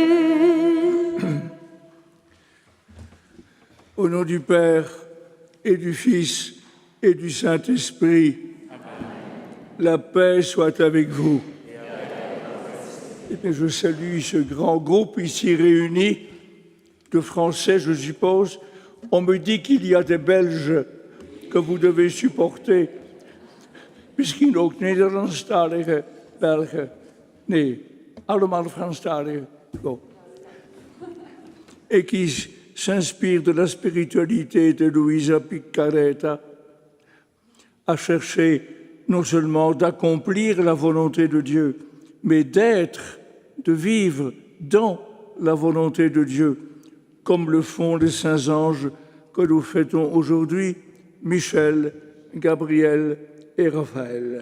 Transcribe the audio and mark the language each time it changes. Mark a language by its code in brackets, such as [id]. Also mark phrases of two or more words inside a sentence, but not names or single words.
[fr] Au nom du Père et du Fils et du Saint-Esprit, la paix soit avec vous. Et je salue ce grand groupe ici réuni, de Français, je suppose. On me dit qu'il y a des Belges que vous devez supporter. [nl] Misschien ook Nederlandstalige Belgen. Nee, allemaal Franstaligen. [fr] Bon. Et qui s'inspire de la spiritualité de Luisa Piccarreta, à chercher non seulement d'accomplir la volonté de Dieu, mais d'être, de vivre dans la volonté de Dieu, comme le font les saints anges que nous fêtons aujourd'hui, Michel, Gabriel et Raphaël.